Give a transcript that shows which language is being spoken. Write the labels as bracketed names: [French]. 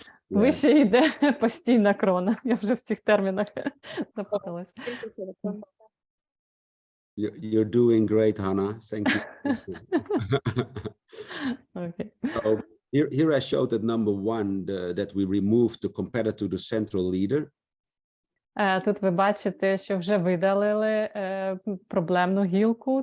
[Ukrainian] Вище йде постійна крона. Я вже в цих термінах запуталась. [English] You're doing great, Hannah. Thank you. Okay. So here I showed that number 1, that we removed the competitor to the central leader. [Ukrainian] Тут ви бачите, що вже видалили проблемну гілку.